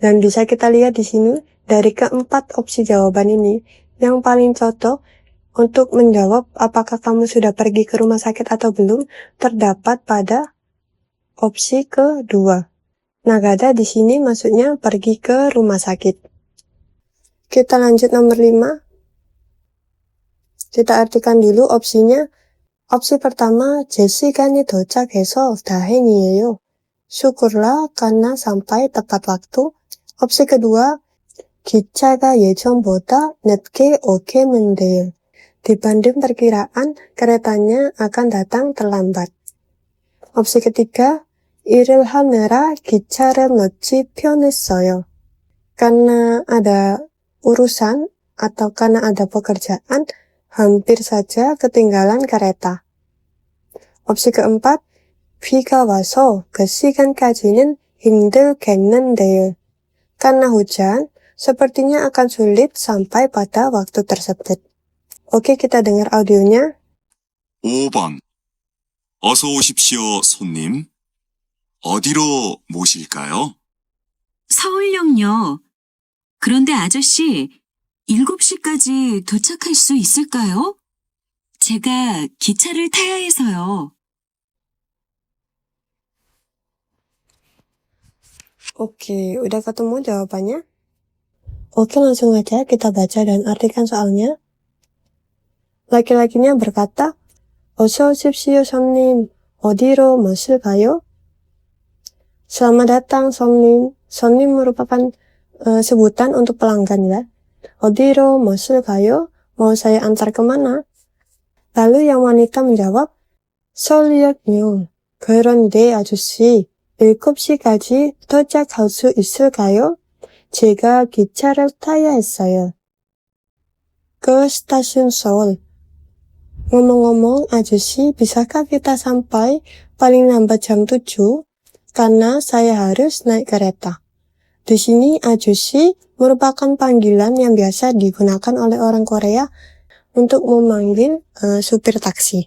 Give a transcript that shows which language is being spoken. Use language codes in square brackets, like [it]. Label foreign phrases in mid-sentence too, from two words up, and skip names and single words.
[id] Dan bisa kita lihat di sini, dari keempat opsi jawaban ini, yang paling cocok untuk menjawab apakah kamu sudah pergi ke rumah sakit atau belum, terdapat pada opsi kedua. Nagada di sini maksudnya pergi ke rumah sakit. Kita lanjut nomor 5. Kita artikan dulu opsinya. Opsi pertama, [ko] 제 시간이 도착해서 다행이에요. [id] syukurlah karena sampai tepat waktu. Opsi kedua, [ko] 기차가 예정보다 늦게 오겠는 데요. [id] Dibanding perkiraan, keretanya akan datang terlambat. Opsi ketiga, [ko] 일을 하느라 기차를 놓칠 뻔했어요. [id] Karena ada urusan atau karena ada pekerjaan, hampir saja ketinggalan kereta. Opsi keempat, [ko] 비가 와서 그 시간까지는 힘들겠는데요. [id] Karena hujan, sepertinya akan sulit sampai pada waktu tersebut. Oke, kita dengar audionya. [ko] 5번. 어서 오십시오, 손님. 어디로 모실까요? 서울역요. 그런데 아저씨, 7시까지 도착할 수 있을까요? 제가 기차를 타야 해서요. [id] Oke, udah ketemu jawabannya? Oke, langsung aja kita baca dan artikan soalnya. Laki-lakinya berkata, [ko] 어서 오십시오, 손님. 어디로 모실까요? [id] Selamat datang, [ko] 손님. [id] 손님 merupakan sebutan untuk pelanggan ya. [ko] 어디로 모실까요? [id] Mau saya antar kemana? Lalu yang wanita menjawab, [ko] 설역요. 그런데 아저씨, 7시까지 도착할 수 있을까요? 제가 기차를 타야 했어요. [id] Ke stasiun Seoul. Ngomong-ngomong, ajusi, bisakah kita sampai paling lambat jam 7? Karena saya harus naik kereta. Di sini, ajusi merupakan panggilan yang biasa digunakan oleh orang Korea untuk memanggil supir taksi.